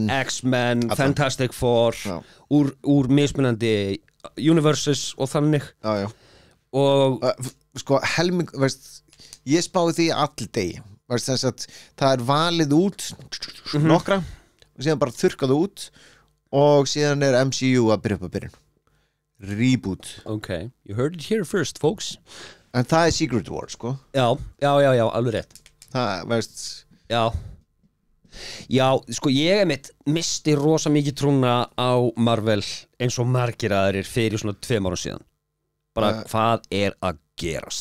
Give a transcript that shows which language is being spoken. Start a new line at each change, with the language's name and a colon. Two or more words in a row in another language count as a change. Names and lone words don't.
Icelandic: Fantastic Four, úr mismunandi universes og þannig. Já. Og sko helming, ég spái því allir degi. Þess að það er valið út nokkra og síðan bara þurrkað út og síðan er MCU að byrja upp að byrjun. Reboot.
English: Okay, you heard it here first, folks.
Icelandic: En það er Secret War, sko. Já, alveg rétt. Það, Já, sko, ég misti rosa mikið trúna á Marvel eins og margir aðrir fyrir svona 2 árum síðan. Bara, hvað er að gerast?